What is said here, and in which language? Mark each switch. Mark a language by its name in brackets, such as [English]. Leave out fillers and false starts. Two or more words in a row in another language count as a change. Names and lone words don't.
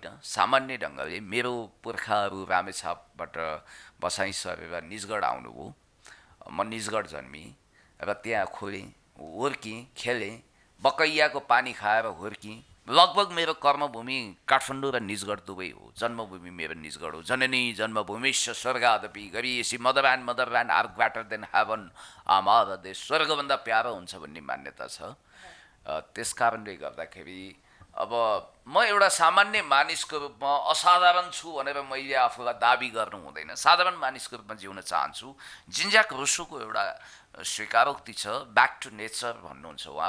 [Nepali] सामान्य ढङ्गले मेरो पुर्खाहरू रामेछापबाट बसाइँ सरेर निजगढ आउनुभयो। म निजगढ जन्मेँ र त्यहाँ खोलेँ, हुर्केँ, खेलेँ, बकैयाको पानी खाएर हुर्केँ। लगभग मेरो कर्मभूमि काठमाडौँ र निजगढ दुवै हो। जन्मभूमि मेरो निजगढ हो। [Sanskrit] जननी जन्मभूमिश्च स्वर्गादपि गरीयसी, [English] Mother land are greater than heaven. [Nepali] आमार देश स्वर्गभन्दा प्यारो हुन्छ भन्ने मान्यता छ। त्यस कारणले गर्दाखेरि अब म एउटा सामान्य मानिसको रूपमा असाधारण छु भनेर मैले आफूलाई दाबी गर्नु हुँदैन। साधारण मानिसको रूपमा जिउन चाहन्छु। जिन्ज्याक रुसोको एउटा स्वीकारोक्ति छ, [English] back to nature [Nepali] भन्नुहुन्छ उहाँ।